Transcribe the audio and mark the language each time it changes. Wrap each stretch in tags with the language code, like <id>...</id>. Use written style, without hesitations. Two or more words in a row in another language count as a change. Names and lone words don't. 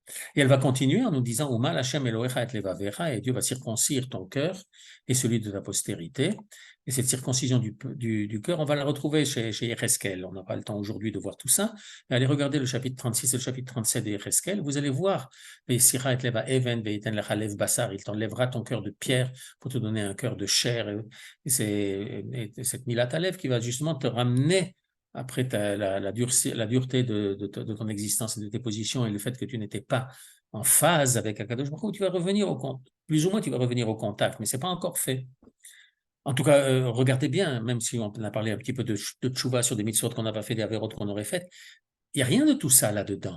<fr>Et elle va continuer en nous disant</fr> <he>ומל ה' אלהיך את לבבך,</he> <fr>et Dieu va circoncire ton cœur et celui de ta postérité. Et cette circoncision du cœur, on va la retrouver chez Yecheskel. On n'a pas le temps aujourd'hui de voir tout ça. Mais allez regarder le chapitre 36 et le chapitre 37 de Yecheskel. Vous allez voir</fr> <he>והסירה את לב אבן ונתן לך לב בשר.</he> <fr>Il t'enlèvera ton cœur de pierre pour te donner un cœur de chair. Et c'est cette</fr> <he>מילת הלב</he> <fr>qui va justement te ramener après la dureté de ton existence et de tes positions et le fait que tu n'étais pas en phase avec Akadosh Baruch Hu, tu vas revenir au contact. Plus ou moins, tu vas revenir au contact, mais ce n'est pas encore fait. En tout cas, regardez bien, même si on a parlé un petit peu de tchouva sur des mitzvot qu'on n'a pas fait, des avérotes qu'on aurait faites, il n'y a rien de tout ça là-dedans.</fr>